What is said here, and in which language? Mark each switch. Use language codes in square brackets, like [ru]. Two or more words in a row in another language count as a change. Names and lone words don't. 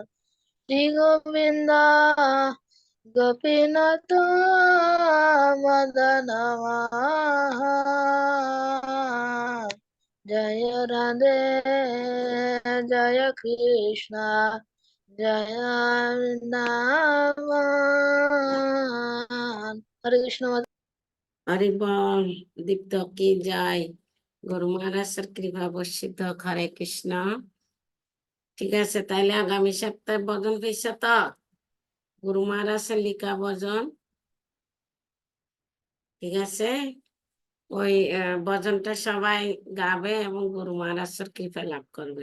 [bn] Sri Govinda Gopinatha Madana Mohan. Jaya Radhe, Jaya Krishna, Jaya Vrindavan. Hare Krishna. হরি বল। দীপ্ত কি যায়, গুরু মহারাজের কৃপা বর্ষিত, হরে কৃষ্ণ। ঠিক আছে, তাইলে আগামী সপ্তাহে ভজন পেয়েছে তো, গুরু মহারাজের লিখা ভজন। ঠিক আছে, ওই ভজনটা সবাই গাবে এবং গুরু মহারাজের কৃপা লাভ করবে।